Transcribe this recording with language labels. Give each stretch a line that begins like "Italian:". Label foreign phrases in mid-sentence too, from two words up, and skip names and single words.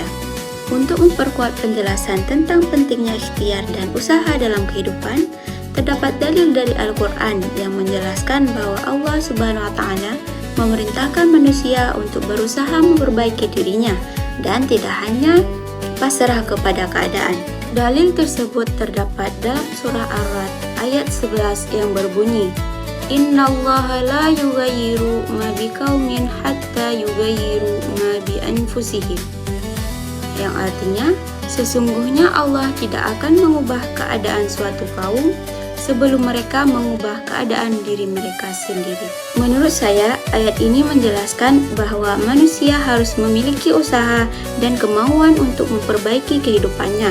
Indonesian: Untuk memperkuat penjelasan tentang pentingnya ikhtiar dan usaha dalam kehidupan, terdapat dalil dari Al-Quran yang menjelaskan bahwa
Arabic: الله سبحانه وتعالى
Indonesian: memerintahkan manusia untuk berusaha memperbaiki dirinya dan tidak hanya pasrah kepada keadaan. Dalil tersebut terdapat dalam surah Ar-Ra'd ayat 11 yang berbunyi,
Arabic: إن الله لا يغير ما بقوم حتى يغيروا ما بأنفسهم.
Indonesian: Yang artinya, sesungguhnya Allah tidak akan mengubah keadaan suatu kaum sebelum mereka mengubah keadaan diri mereka sendiri. Menurut saya, ayat ini menjelaskan bahwa manusia harus memiliki usaha dan kemauan untuk memperbaiki kehidupannya.